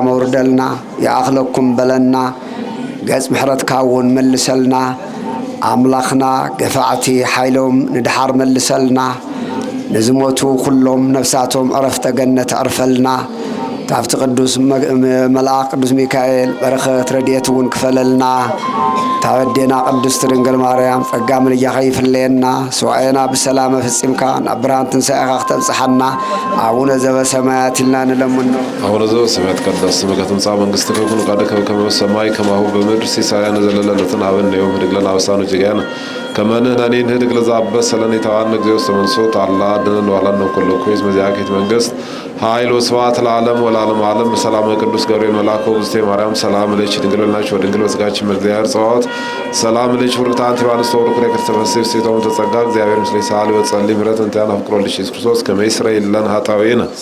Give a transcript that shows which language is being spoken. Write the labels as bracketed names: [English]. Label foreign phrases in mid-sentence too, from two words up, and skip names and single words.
[Tigrinya] አውርደልና የአኽለኩም በለና ገጽ ምሕረትካ እውን መልሰልና አምላኽና ገፋዕቲ ሓይሎም ንድሓር መልሰልና ንዝሞቱ ኩሎም ነፍሳቶም ዕረፍተ ገነት ዕርፈልና ታፍቲ ቅዱስ መልአክ ቅዱስ ሚካኤል በረኸት ረድኤት እውን ክፈለልና ታወዴና ቅድስት ድንግል ማርያም ጸጋ ምልጃኸ ይፍለየና ሰዋዕና ብሰላም ፍጺምካ ናብ ብርሃን ትንሣኤኻ ክተብጽሐና አቡነ ዘበሰማያት ኢልና ንለምኖ። [Geez] አቡነ ዘበሰማያት ይትቀደስ ስምከ ትምጻእ መንግሥትከ ወኩን ፈቃድከ በከመ በሰማይ ከማሁ በምድር ሲሳየነ ዘለለዕለትነ ሀበነ ዮም ህድግ ለነ አበሳነ ወጌጋየነ ከመ ንሕነኒ ንህድግ ለዘአበሰ ለነ ኢታብአነ እግዚኦ ውስተ መንሱት አላ አድኅነነ ወሀበነ ኩሉ ኩይስ መዚአከ መንግሥት ኃይል ወስብሐት ለዓለም ወለዓለመ ዓለም። በሰላም ቅዱስ ገብርኤል መልአክ ወእግዝእትየ ማርያም ሰላም ለኪ ድንግል ወለድኪ ወድንግል በሥጋኪ እግዚአብሔር ጸባኦት ሰላም ለኪ ፍርክት አንቲ እምአንስት ወብሩክ ተፈሥሒ ሴቶ ተጸጋ እግዚአብሔር ምስሌኪ ሰአሊ ወጸልይ ምሕረተ እንቲአነ ፍቅሮ ኢየሱስ ክርስቶስ ከመ ይስረይ ለነ ኃጣውኢነ